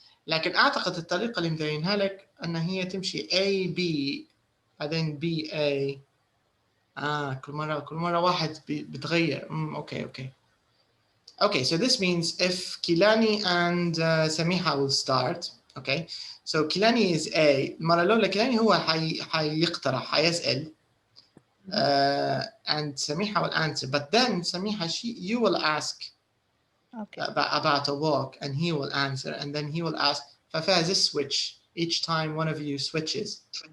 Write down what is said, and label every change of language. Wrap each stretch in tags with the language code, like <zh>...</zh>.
<ar>لكن أعتقد الطريقة اللي مبينها لك أن هي تمشي A B بعدين B A. كل مرة واحد بتغير. Okay.</ar> <en>Okay, so this means if Kilani and Samiha will start. Okay, so Kilani is A.</en> <ar>المرة الأولى Kilani هو حيقترح حيسأل.</ar> <en>And Samiha will answer. But then Samiha, you will ask about a walk, and he will answer, and then he will ask.</en> <ar>ففيها</ar> <en>this switch. Each time one of you switches.</en>